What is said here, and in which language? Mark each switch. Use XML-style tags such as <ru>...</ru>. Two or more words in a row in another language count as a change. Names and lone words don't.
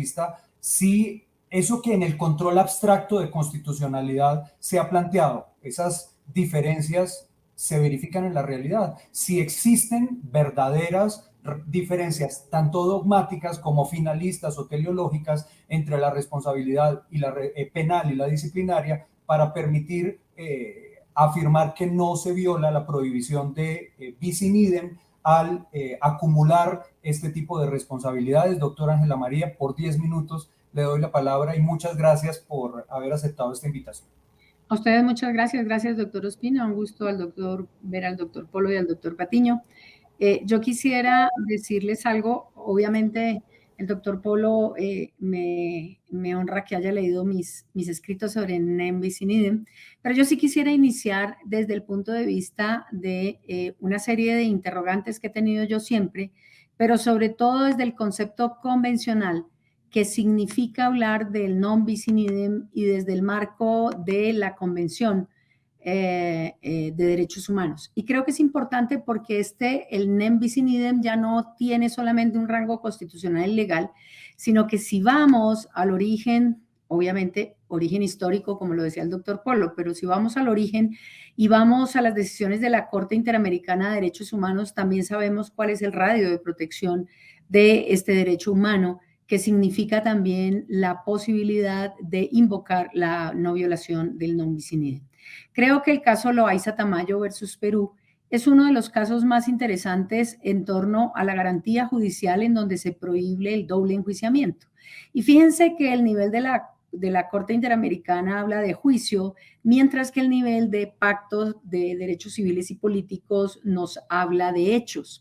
<es>vista si eso que en el control abstracto de constitucionalidad se ha planteado, esas diferencias se verifican en la realidad, si existen verdaderas diferencias tanto dogmáticas como finalistas o teleológicas entre la responsabilidad y la penal y la disciplinaria para permitir afirmar que no se viola la prohibición de</es> <la>bis in idem</la> <es>al acumular este tipo de responsabilidades. Doctora Ángela María, por 10 minutos le doy la palabra y muchas gracias por haber aceptado esta invitación. A ustedes muchas gracias. Gracias, doctor Ospina. Un gusto ver al doctor Polo y al doctor Patiño. Yo quisiera decirles algo. Obviamente, el doctor Polo me honra que haya leído mis escritos sobre</es> <la>nem bis in idem,</la> <es>pero yo sí quisiera iniciar desde el punto de vista de una serie de interrogantes que he tenido yo siempre, pero sobre todo desde el concepto convencional que significa hablar del</es> <la>non bis in idem</la> <es>y desde el marco de la Convención de Derechos Humanos. Y creo que es importante porque el</es> <la>nem bis in idem</la> <es>ya no tiene solamente un rango constitucional y legal, sino que si vamos al origen, obviamente origen histórico, como lo decía el doctor Polo, pero si vamos al origen y vamos a las decisiones de la Corte Interamericana de Derechos Humanos, también sabemos cuál es el radio de protección de este derecho humano, que significa también la posibilidad de invocar la no violación del</es> <la>non bis in idem.</la> <es>Creo que el caso Loaiza Tamayo versus Perú es uno de los casos más interesantes en torno a la garantía judicial en donde se prohíbe el doble enjuiciamiento. Y fíjense que el nivel de la Corte Interamericana habla de juicio, mientras que el nivel de pactos de derechos civiles y políticos nos habla de hechos.</es>